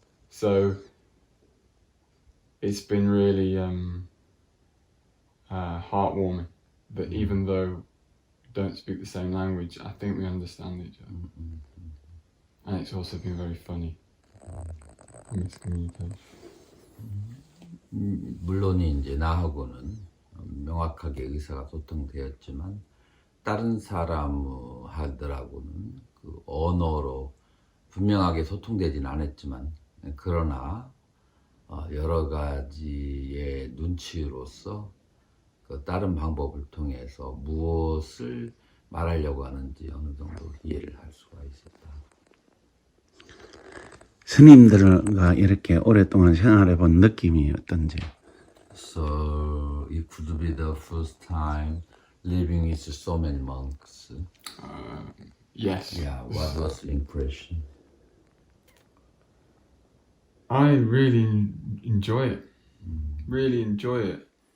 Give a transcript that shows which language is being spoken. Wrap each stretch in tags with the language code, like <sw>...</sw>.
<en>So it's been really heartwarming that even though we don't speak the same language, I think we understand each other. And it's also been very funny. Miscommunication.</en> <ko>물론 이제 나하고는 명확하게 의사가 소통되었지만 다른 사람하고는 그 언어로 분명하게 소통되진 않았지만 그러나 여러 가지의 눈치로서 그 다른 방법을 통해서 무엇을 말하려고 하는지 어느 정도 이해를 할 수가 있었다. 스님들과 이렇게 오랫동안 생활해 본 느낌이 어떤지.</ko> <en>So it could be the first time living with so many monks. Yes. Yeah, what was the impression? I really enjoy it. Really enjoy it.</en>